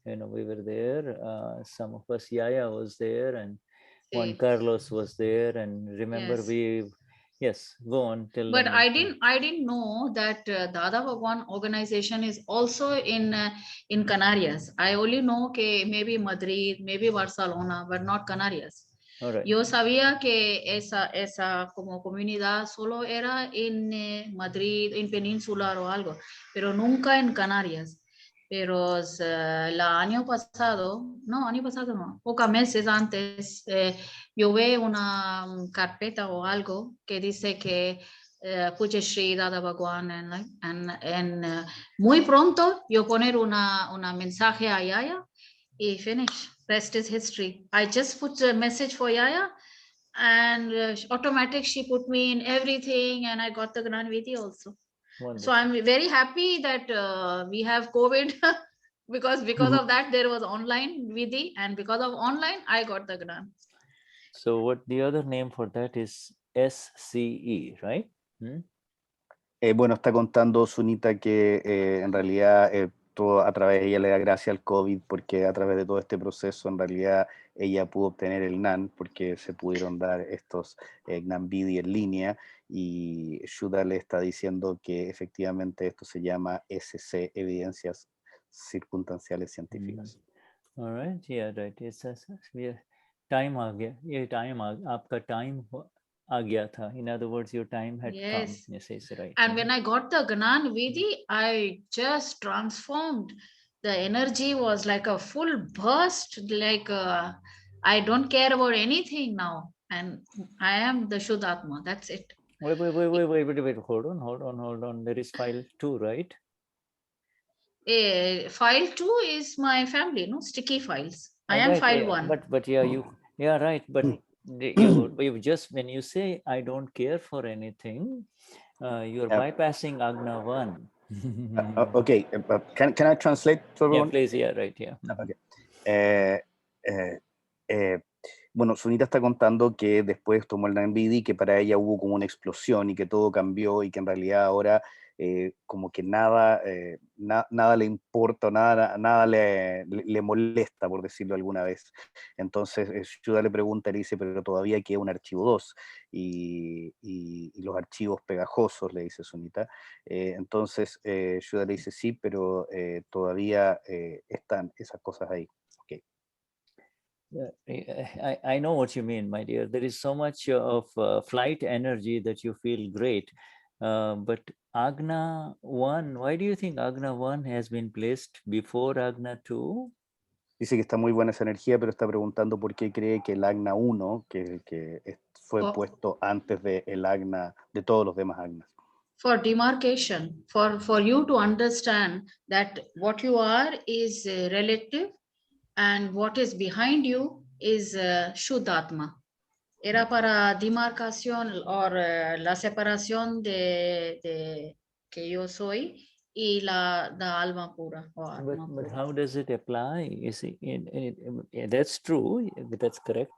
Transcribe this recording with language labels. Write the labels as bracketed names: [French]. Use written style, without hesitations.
[English] We were there. Some of us, Yaya was there, and Juan Carlos was there. And remember, yes, go on. But I didn't know that Dada Bhagwan organization is also in Canarias. I only know [Spanish] que [English] maybe Madrid, maybe Barcelona, but not Canarias. Right. [Spanish] Yo sabía que esa como comunidad solo era en Madrid, en Peninsular o algo, pero nunca en Canarias. Pero el año pasado no, pocos meses antes, yo veo una carpeta o algo que dice que Pujya Shri Dada Bhagwan and muy pronto yo poner una mensaje a Yaya y finish. [English] Rest is history. I just put a message for Yaya and automatic she put me in everything and I got the Gnan Vidhi also. Wonderful. So I'm very happy that we have COVID because of that there was online Vidhi and because of online I got the Gnan. So what the other name for that is SCE, right? [Spanish] Bueno, está contando Sunita que en realidad todo a través, ella le da gracias al COVID porque a través de todo este proceso en realidad ella pudo obtener el NAN porque se pudieron dar estos Gnanvidi en línea, y Shuddha le está diciendo que efectivamente esto se llama SC, evidencias circunstanciales científicas. [English] All right, yeah, right. It's time [Hindi] आ गया, ये time आपका time आ गया था. [English] In other words, your time had come. Yes. Yes, it's right. And when I got the Gnan Vidhi, I just transformed. The energy was like a full burst, like I don't care about anything now. And I am the Shuddhatma. That's it. Wait. Hold on. There is file 2, right? File 2 is my family, no? Sticky files. I am right, file yeah, 1. But yeah, right. But you just, when you say I don't care for anything, you're bypassing Agna 1. Okay, can I translate for everyone? Yeah, please. Yeah, right. Yeah. Okay. [Spanish] Bueno, Sunita está contando que después tomó el Gnanvidi y que para ella hubo como una explosión y que todo cambió y que en realidad ahora como que nada, nada le importa, nada le molesta, por decirlo alguna vez. Entonces Shuddha le pregunta, le dice, pero todavía queda un archivo 2 y los archivos pegajosos, le dice Sunita. Entonces Shuddha le dice, sí, pero todavía están esas cosas ahí. [English] I know what you mean, my dear. There is so much of flight energy that you feel great. But Agna 1, why do you think Agna 1 has been placed before Agna 2? [Spanish] Dice que está muy buena esa energía, pero está preguntando por qué cree que el Agna 1, que fue puesto antes del Agna, de todos los demás Agnas. [English] For demarcation, for you to understand that what you are is relative and what is behind you is Shuddhatma. [Spanish] Era para demarcación o la separación de que yo soy y la alma pura. [English] But how does it apply? You see, that's true, that's correct.